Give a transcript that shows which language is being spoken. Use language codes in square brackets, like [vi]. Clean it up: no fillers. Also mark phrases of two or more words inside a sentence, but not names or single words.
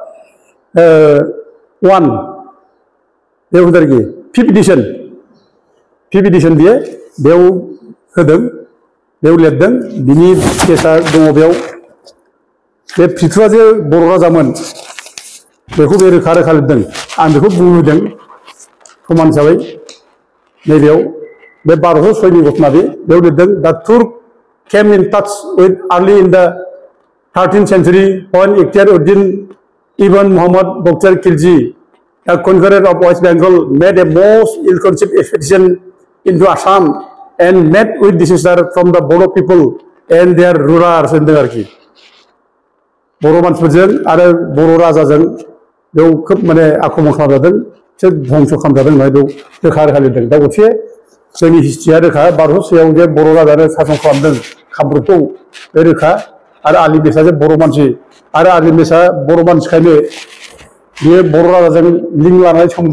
[brx] 1 बे होदों आरोखि 5th एडिशन बियो बेयाव होदों बेयाव लिरदों बिनि केसा दङ बेयाव बे पृथुआ जे बर' राजामोन बेखौ बे रोखा रोखा लिरदों आं बेखौ बुंदों प्रमाण हिसाबै नैबेयाव बे 1206 नि घटना बेयाव लिरदों दा [en] Turk came in touch with early इन द 13th century when Ikhtiar-ud-din Ibn Muhammad Baqir Khilji, a conqueror of West Bengal, made a most ill-conceived expedition into Assam and met with disaster from the Bodo people and their rulers in the arki. [brx] Bodo मानसिफोरजों आरो बर' राजाजों बेयाव खोब माने आक्रमण खालामजादों बिसोर धंस खालामजादों होननानै बेयाव रोखा रोखा लिरदों दा गरसे जोंनि हिस्ट्रिया रोखा 1206 जे बर' राजानो सासन खालामदों कामरुपखौ बे रोखा आरो आलिमेसा जे बर' मानसि आरो आलिमेसा बर' मानसिखायनो बियो बर' राजाजों लिंक लानानै सोमोन्दो